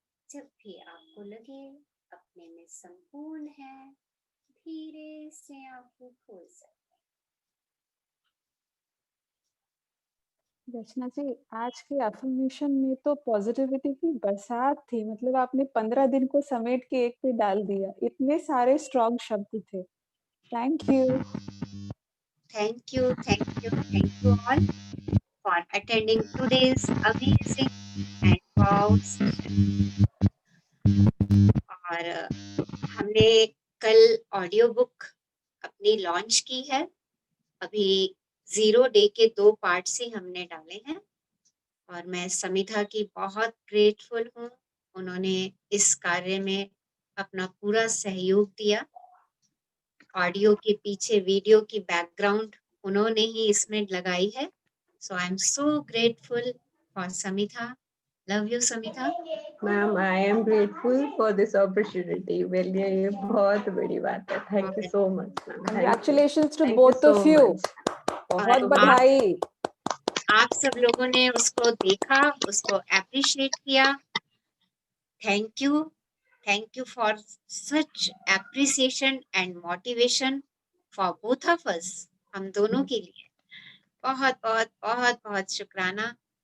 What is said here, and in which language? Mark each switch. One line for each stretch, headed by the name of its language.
Hindi: जब भी आपको लगे अपने में संपूर्ण है, धीरे से आंखें खोल सकते। रचना जी, आज के अफर्मेशन में तो पॉजिटिविटी की बरसात थी। मतलब आपने 15 दिन को समेट के एक पे डाल दिया। इतने सारे स्ट्रॉन्ग शब्द थे।
English: Thank you. Thank you all for attending today's amazing and wow session.
Hindi: और हमने कल ऑडियो बुक अपनी लॉन्च की है। अभी 0 डे के 2 पार्ट्स ही हमने डाले हैं और मैं समिधा की बहुत ग्रेटफुल हूँ। उन्होंने इस कार्य में अपना पूरा सहयोग दिया। ऑडियो के पीछे वीडियो की बैकग्राउंड उन्होंने ही इसमें लगाई है।
English: So I am so grateful for Samidha. Love you Samidha.
Hindi: Ma'am,
English: I am grateful for this opportunity.
Hindi: मेरे लिए ये बहुत बड़ी बात है।
English: Thank you so much ma'am. Congratulations to both of you.
Hindi: बहुत बधाई। आप सब लोगों ने उसको देखा, उसको एप्रिशिएट किया।
English: Thank you for such appreciation and motivation for both of us.
Hindi: हम दोनों के लिए बहुत बहुत बहुत बहुत शुक्राना।